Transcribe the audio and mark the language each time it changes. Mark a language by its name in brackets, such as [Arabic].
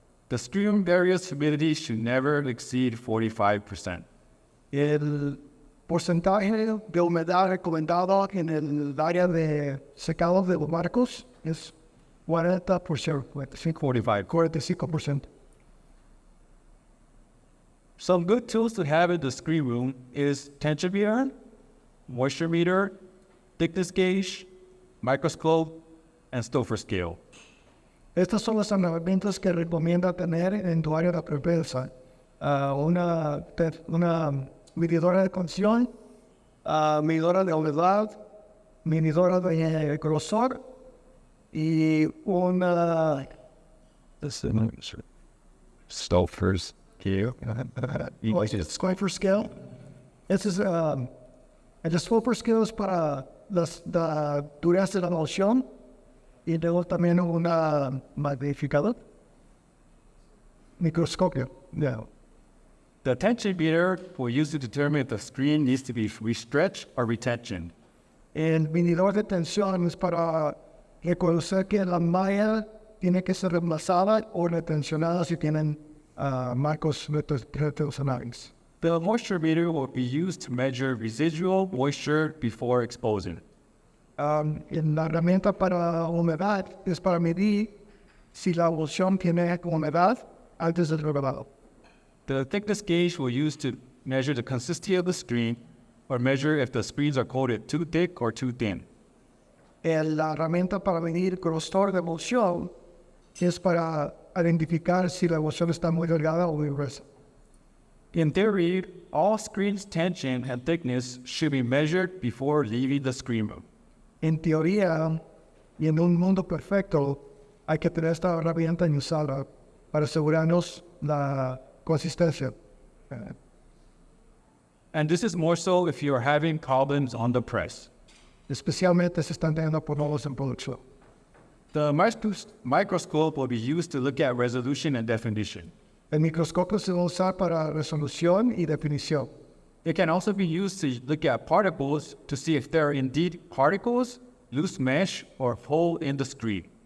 [English] The screen room area's humidity should never exceed 45%. [Spanish] El porcentaje de humedad recomendado en el área de secado de los marcos es 40%, 45%. [English] Some good tools to have in the screen room is tension meter, moisture meter, thickness gauge, microscope, and Stouffer scale. [Spanish] Estas son las herramientas que recomienda tener en tu área de prepesa. Una medidora de tensión, medidora de humedad, medidora de grosor y una [English] Stouffer's scale. Stouffer scale. [Spanish] Ese es el Stouffer scale es para la dureza de la emulsión y luego también una magnificador. Microscopio. Yeah. [English] The tension meter will use to determine if the screen needs to be restretched or retensioned. [Spanish] El medidor de tensión es para reconocer que la malla tiene que ser reemplazada o retencionada si tienen marcos retencionables. [English] The moisture meter will be used to measure residual moisture before exposing. [Spanish] La herramienta para humedad es para medir si la emulsión tiene humedad antes del revelado. [English] The thickness gauge will use to measure the consistency of the screen or measure if the screens are coated too thick or too thin. [Spanish] La herramienta para medir grosor de emulsión es para identificar si la emulsión está muy delgada o muy gruesa. [English] In theory, all screens' tension and thickness should be measured before leaving the screen room. [Spanish] En teoría, y en un mundo perfecto, hay que tener esta herramienta y usarla para asegurarnos la consistencia. [English] And this is more so if you are having problems on the press. [Spanish] Especialmente si están teniendo problemas en producción. [English] The microscope will be used to look at resolution and definition. [Spanish] El microscopio se va a usar para resolución y definición. [English] It can also be used to look at particles to see if there are indeed particles, loose mesh, or hole in the screen.